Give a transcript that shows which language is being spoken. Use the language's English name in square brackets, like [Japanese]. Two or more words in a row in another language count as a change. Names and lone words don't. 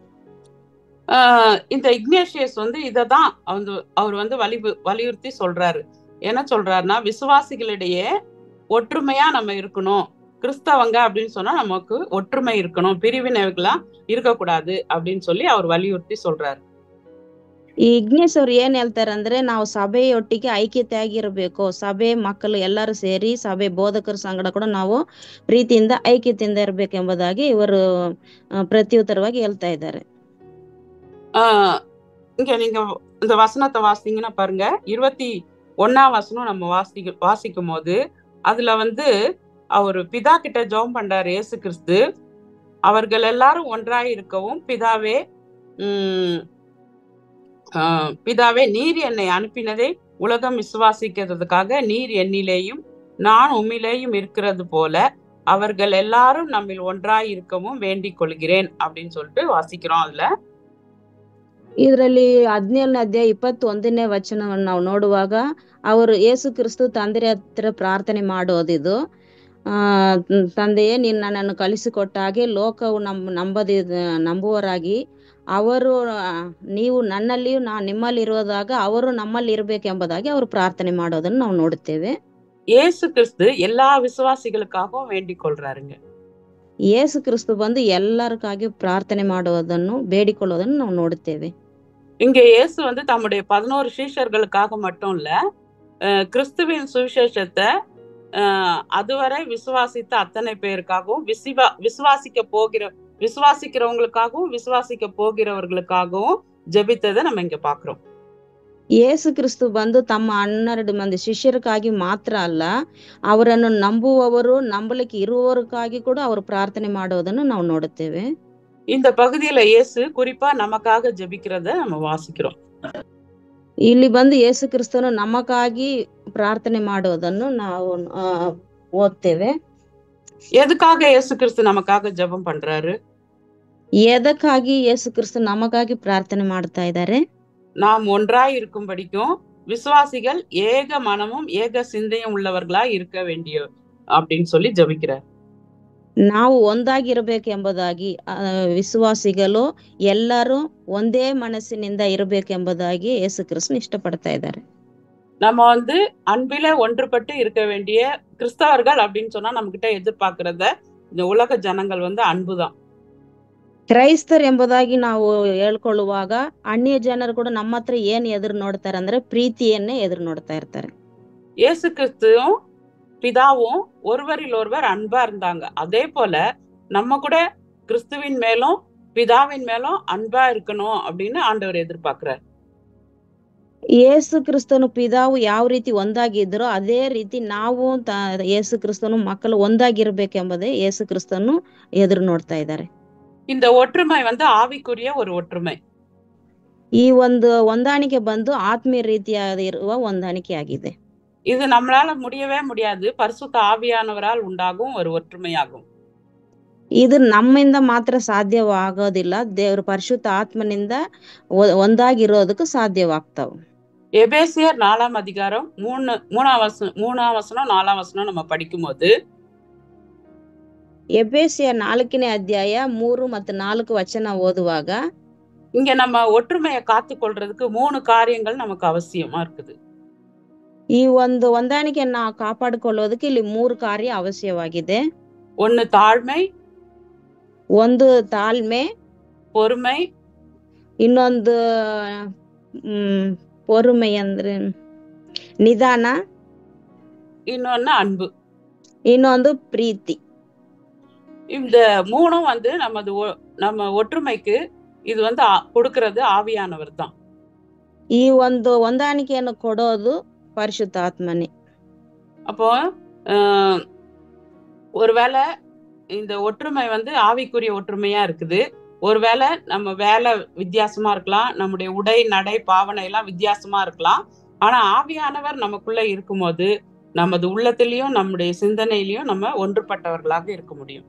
[Tamil] இந்த இக்னேஷியஸ் வந்து இததான் அவர் வந்து வலியுறுத்தி சொல்றாரு. என்ன சொல்றாருன்னா, விசுவாசிகளிடையே ஒற்றுமையா நம்ம இருக்கணும். கிறிஸ்தவங்க அப்படின்னு சொன்னா நமக்கு ஒற்றுமை இருக்கணும், பிரிவினைகளா இருக்கக்கூடாது அப்படின்னு சொல்லி அவர் வலியுறுத்தி சொல்றாரு. [Kannada] ಈ ಇಗ್ನೇಶ್ ಅವ್ರು ಏನ್ ಹೇಳ್ತಾರಂದ್ರೆ, ನಾವು ಸಭೆಯೊಟ್ಟಿಗೆ ಐಕ್ಯತೆಯಾಗಿರ್ಬೇಕು. ಸಭೆ ಮಕ್ಕಳು ಎಲ್ಲರೂ ಸೇರಿ ಸಭೆ ಬೋಧಕರ ಸಂಗಡ ಕೂಡ ನಾವು ಪ್ರೀತಿಯಿಂದ ಐಕ್ಯತೆಯಿಂದ ಇರ್ಬೇಕೆಂಬುದಾಗಿ ಇವರು ಪ್ರತ್ಯುತ್ತರವಾಗಿ ಹೇಳ್ತಾ ಇದ್ದಾರೆ. [Tamil] இங்க நீங்க இந்த வசனத்தை வாசிங்கன்னா பாருங்க, 21ஆம் வசனம் நம்ம வாசிக்கும் போது அதுல வந்து அவர் பிதா கிட்ட ஜெபம் பண்றாரு இயேசு கிறிஸ்து. அவர்கள் எல்லாரும் ஒன்றாய் இருக்கவும், பிதாவே நீர் என்னை அனுப்பினதை உலகம் விசுவாசிக்கிறதுக்காக நீர் என்னிலேயும் நான் உம்மிலேயும் இருக்கிறது போல அவர்கள் எல்லாரும் நம்மில் ஒன்றாய் இருக்கவும் வேண்டிக் கொள்கிறேன் அப்படின்னு சொல்லிட்டு வாசிக்கிறோம். அதுல [Kannada] ಇದರಲ್ಲಿ 17ನೇ ಅಧ್ಯಾಯ 21ನೇ ವಚನವನ್ನು ನಾವು ನೋಡುವಾಗ ಅವರು ಯೇಸು ಕ್ರಿಸ್ತು ತಂದೆಯ ಹತ್ರ ಪ್ರಾರ್ಥನೆ ಮಾಡೋದಿದು. ತಂದೆಯೇ, ನೀನು ನನ್ನನ್ನು ಕಳಿಸಿಕೊಟ್ಟ ಹಾಗೆ ಲೋಕವು ನಂಬುವರಾಗಿ ಅವರು ನೀವು ನನ್ನಲ್ಲಿಯೂ ನಾನು ನಿಮ್ಮಲ್ಲಿ ಇರುವುದಾಗ ಅವರು ನಮ್ಮಲ್ಲಿ ಇರಬೇಕೆಂಬುದಾಗಿ ಅವರು ಪ್ರಾರ್ಥನೆ ಮಾಡೋದನ್ನು ನಾವು ನೋಡುತ್ತೇವೆ. [Tamil] இயேசு கிறிஸ்து எல்லா விசுவாசிகளுக்காகவும் வேண்டிக் கொள்றாருங்க. [Kannada] ಯೇಸು ಕ್ರಿಸ್ತು ಬಂದು ಎಲ್ಲರಿಗಾಗಿ ಪ್ರಾರ್ಥನೆ ಮಾಡುವುದನ್ನು ಬೇಡಿಕೊಳ್ಳುವುದನ್ನು ನಾವು ನೋಡುತ್ತೇವೆ. [Tamil] இங்க இயேசு வந்து தம்முடைய 11 சீஷர்களுக்காக மட்டும் இல்ல, கிறிஸ்துவின் சுவிசேஷத்தை அதுவரை விசுவாசித்த அத்தனை பேருக்காகவும் விசுவாசிக்கிறவங்களுக்காகவும் விசுவாசிக்க போகிறவர்களுக்காகவும் ஜெபித்ததை நம்ம இங்க பாக்குறோம். [Kannada] ಯೇಸು ಕ್ರಿಸ್ತು ಬಂದು ತಮ್ಮ 12 ಮಂದಿ ಶಿಷ್ಯರಿಗಾಗಿ ಮಾತ್ರ ಅಲ್ಲ, ಅವರನ್ನು ನಂಬುವವರು ನಂಬಲಿಕ್ಕೆ ಇರುವವರಿಗಾಗಿ ಕೂಡ ಅವರು ಪ್ರಾರ್ಥನೆ ಮಾಡೋದನ್ನು ನಾವು ನೋಡುತ್ತೇವೆ. [Tamil] இந்த பகுதியில இயேசு குறிப்பா நமக்காக ஜெபிக்கிறத நம்ம வாசிக்கிறோம். [Kannada] ಇಲ್ಲಿ ಬಂದು ಯೇಸು ಕ್ರಿಸ್ತನು ನಮಗಾಗಿ ಪ್ರಾರ್ಥನೆ ಮಾಡೋದನ್ನು ನಾವು ಓದ್ತೇವೆ. [Tamil] எதுக்காக இயேசு கிறிஸ்து நமக்காக ஜெபம் பண்றாரு? [Kannada] எதಕ್ಕಾಗಿ ಯೇಸು ಕ್ರಿಸ್ತು ನಮಗಾಗಿ ಪ್ರಾರ್ಥನೆ ಮಾಡ್ತಾ ಇದ್ದಾರೆ? [Tamil] நாம் ஒன்றாய் இருக்கும்படிக்கும் விசுவாசிகள் ஏக மனமும் ஏக சிந்தையும் உள்ளவர்களா இருக்க வேண்டிய அப்படின்னு சொல்லி ஜெபிக்கிறார். [Kannada] ನಾವು ಒಂದಾಗಿರಬೇಕೆಂಬುದಾಗಿ ವಿಶ್ವಾಸಿಗಳು ಎಲ್ಲರೂ ಒಂದೇ ಮನಸ್ಸಿನಿಂದ ಇರಬೇಕೆಂಬುದಾಗಿ ಯೇಸು ಕ್ರಿಸ್ತನು ಇಷ್ಟಪಡ್ತಾ ಇದ್ದಾರೆ. [Tamil] நம்ம வந்து அன்பில ஒன்றுபட்டு இருக்க வேண்டிய கிறிஸ்தவர்கள் அப்படின்னு சொன்னா நம்ம கிட்ட எதிர்பார்க்கறத இந்த உலக ஜனங்கள் வந்து அன்புதான். [Kannada] ಕ್ರೈಸ್ತರು ಎಂಬುದಾಗಿ ನಾವು ಹೇಳ್ಕೊಳ್ಳುವಾಗ ಅನ್ಯ ಜನರು ಕೂಡ ನಮ್ಮ ಹತ್ರ ಏನ್ ಎದುರು ನೋಡ್ತಾರೆ ಅಂದ್ರೆ ಪ್ರೀತಿಯನ್ನೇ ಎದುರು ನೋಡ್ತಾ ಇರ್ತಾರೆ. [Tamil] இயேசு கிறிஸ்துவும் பிதாவும் ஒருவரில் ஒருவர் அன்பா இருந்தாங்க. அதே போல நம்ம கூட கிறிஸ்துவின் மேலும் பிதாவின் மேலும் அன்பா இருக்கணும் அப்படின்னு ஆண்டவர் எதிர்பார்க்கிறார். [Kannada] ಯೇಸು ಕ್ರಿಸ್ತನು ಪಿದಾವು ಯಾವ ರೀತಿ ಒಂದಾಗಿದ್ರೋ ಅದೇ ರೀತಿ ನಾವು ಯೇಸು ಕ್ರಿಸ್ತನು ಮಕ್ಕಳು ಒಂದಾಗಿರ್ಬೇಕೆಂಬುದೇ ಯೇಸು ಕ್ರಿಸ್ತನು ಎದುರು ನೋಡ್ತಾ ಇದ್ದಾರೆ. [Tamil] இந்த ஒற்றுமை வந்து ஆவிக்குரிய ஒரு ஒற்றுமை. [Kannada] ಈ ಒಂದು ಹೊಂದಾಣಿಕೆ ಬಂದು ಆತ್ಮೀಯ ರೀತಿಯಾದ ಇರುವ ಹೊಂದಾಣಿಕೆ ಆಗಿದೆ. [Tamil] இது நம்மளால முடியவே முடியாது. பரிசுத்த ஆவியானவரால் உண்டாகும் ஒரு ஒற்றுமையாகும். [Kannada] ಇದು ನಮ್ಮಿಂದ ಮಾತ್ರ ಸಾಧ್ಯವಾಗೋದಿಲ್ಲ. ದೇವರ ಪರಿಶುದ್ಧ ಆತ್ಮನಿಂದ ಒಂದಾಗಿರೋದಕ್ಕೆ ಸಾಧ್ಯವಾಗ್ತಾವ. [Tamil] எபேசியர் 4ஆம் அதிகாரம் 3ஆம் வசனம் 4ஆம் வசனம் நம்ம படிக்கும்போது [Kannada] ಎಬೇಸಿಯ 4ನೇ ಅಧ್ಯಾಯ 3 ಮತ್ತು 4 ವಚನ ಓದುವಾಗ [Tamil] இங்க நம்ம ஒற்றுமையை காத்துக்கொள்றதுக்கு 3 காரியங்கள் நமக்கு அவசியமா இருக்குது. [Kannada] ಈ ಒಂದು ಹೊಂದಾಣಿಕೆಯನ್ನು ನಾವು ಕಾಪಾಡಿಕೊಳ್ಳೋದಕ್ಕೆ ಇಲ್ಲಿ 3 ಕಾರ್ಯ ಅವಶ್ಯವಾಗಿದೆ. [Tamil] ஒன்னு தாழ்மை, [Kannada] ಒಂದು ತಾಳ್ಮೆ, [Tamil] பொறுமை, [Kannada] ಇನ್ನೊಂದು பொறுமை ಅಂದ್ರೆ ನಿಧಾನ, [Tamil] இன்னொன்னு அன்பு, [Kannada] ಇನ್ನೊಂದು ಪ್ರೀತಿ. [Tamil] இந்த 3ம் வந்து நம்ம ஒற்றுமைக்கு இது வந்து கொடுக்கிறது ஆவியானவர் தான். [Kannada] ಈ ಒಂದು ಹೊಂದಾಣಿಕೆಯನ್ನು ಕೊಡೋದು ಪರಿಶುದ್ಧಾತ್ಮನೇ. [Tamil] அப்போ அஹ், ஒருவேளை இந்த ஒற்றுமை வந்து ஆவிக்குரிய ஒற்றுமையா இருக்குது. ஒருவேளை நம்ம வேலை வித்தியாசமா இருக்கலாம், நம்முடைய உடை நடை பாவனை எல்லாம் வித்தியாசமா இருக்கலாம். ஆனா ஆவியானவர் நமக்குள்ள இருக்கும்போது நமது உள்ளத்திலையும் நம்முடைய சிந்தனையிலையும் நம்ம ஒன்றுபட்டவர்களாக இருக்க முடியும்.